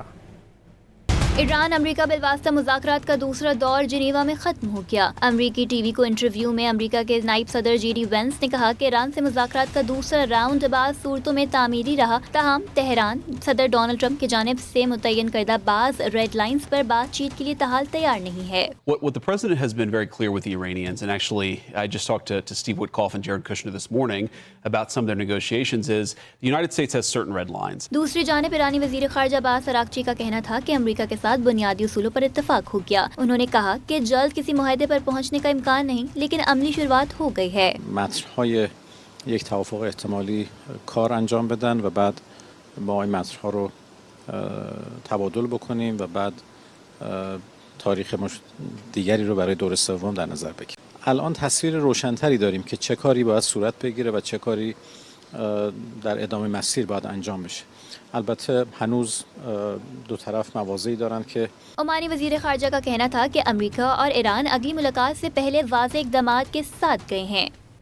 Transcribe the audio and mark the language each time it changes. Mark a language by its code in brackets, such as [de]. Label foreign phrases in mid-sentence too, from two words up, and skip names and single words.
[ur] ایران امریکا بالواسطہ مذاکرات کا دوسرا دور جنیوا میں ختم ہو گیا. امریکی ٹی وی کو انٹرویو میں امریکہ کے نائب صدر JD وینس نے کہا کہ ایران سے مذاکرات کا دوسرا راؤنڈ بعض صورتوں میں تعمیری رہا، تاہم تہران صدر ڈونلڈ ٹرمپ کی جانب سے متعین کردہ بعض [en] red lines [ur] پر بات چیت کے لیے تاحال تیار نہیں ہے. [en] What the president has been very clear with the Iranians, and actually I just talked to Steve Witkoff and Jared Kushner this morning about some of their negotiations, is the United States has certain red lines. [ur] دوسری جانب ایرانی وزیر خارجہ عباس عراقچی کا کہنا تھا کہ امریکہ کے ساتھ بنیادی اصولوں پر اتفاق ہو گیا. انہوں نے کہا کہ جلد کسی معاہدے پر پہنچنے کا امکان نہیں، لیکن عملی شروعات ہو گئی ہے. [fa] متن‌های یک توافق احتمالی کار انجام بدن و بعد ما این متن‌ها رو تبادل بکنیم و بعد تاریخ دیگری رو برای دور سوم در نظر بگیریم. الان تصویر روشن‌تری داریم که چه کاری باید صورت بگیره و چه کاری در ادامه مسیر باید انجام بشه. البته هنوز دو طرف مواضعی دارن که [ur] عمانی وزیر خارجہ کا کہنا تھا کہ امریکہ اور ایران اگلی ملاقات سے پہلے واضح اقدامات کے ساتھ گئے ہیں.